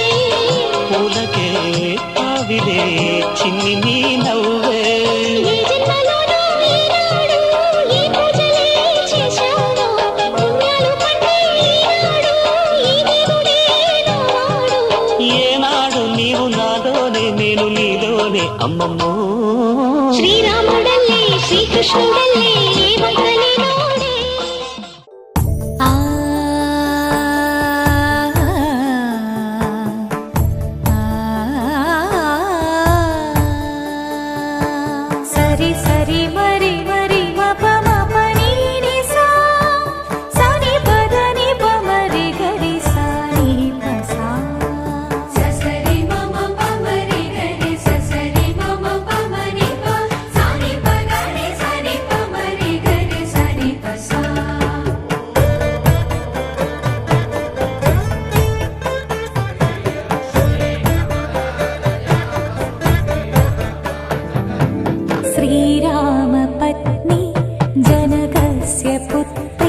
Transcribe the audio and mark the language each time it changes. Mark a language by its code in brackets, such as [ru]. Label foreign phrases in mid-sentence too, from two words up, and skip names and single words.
[te] పూలకే తావిలే చిన్ని నీ నవ్వే ఈ జన్మలోనూ ఈనాడు ఈ పూజలే చేశాను పుణ్యాలు పండే ఈనాడు ఈ దేవుడే నావాడు ఏనాడు నీవు నాలోనే నేను నీలోనే అమ్మమ్మో శ్రీరాముడల్లే శ్రీకృష్ణుడల్లే ఏవంతలే నోడి సరి సరి మరి మరి మప మప నీ ని సా సని పద ని ప మరి గరి సా ని ప సా ససరి మమ పమరి గరి ససరి మమ పమరి ప సాని పగరి సని పమరి గరి సని పసా [sa] श्रीरामपत्नी जनकस्य पुत्री